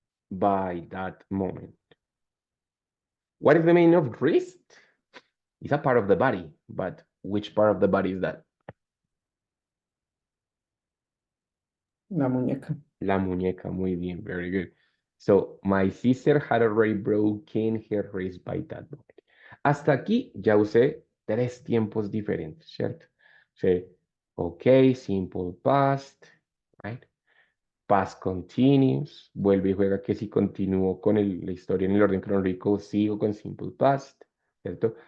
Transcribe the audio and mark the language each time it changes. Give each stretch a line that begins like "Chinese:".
English: By that moment. What is the meaning of wrist? It's a part of the body, but which part of the body is that?
Spanish: La muñeca. La muñeca, muy bien,
English: very good. So, my sister had already broken her wrist by that moment.
Spanish: Hasta aquí ya usé tres tiempos diferentes, ¿cierto?
English: Sí, ok, simple past, right?
Spanish: Past continuous, vuelve y juega que si continúo con la historia en el orden cronológico, sigo con simple past, ¿cierto?